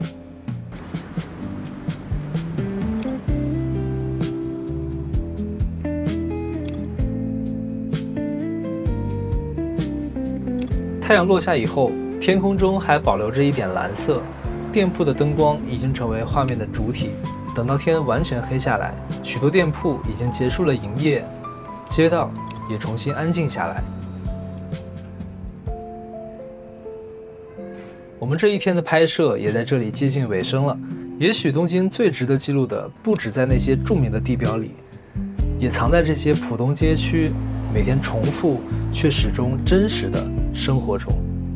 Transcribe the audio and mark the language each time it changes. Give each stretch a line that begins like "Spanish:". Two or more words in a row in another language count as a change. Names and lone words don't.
Chinese: 太陽落下以後，天空中還保留着一點藍色，店鋪的燈光已經成為畫面的主體。等到天完全黑下來，許多店鋪已經結束了營業，街道也重新安靜下來。我們這一天的拍攝也在這裡接近尾聲了。也許東京最值得記錄的，不止在那些著名的地標裡，也藏在這些浦東街區每天重複卻始終真實的生活中。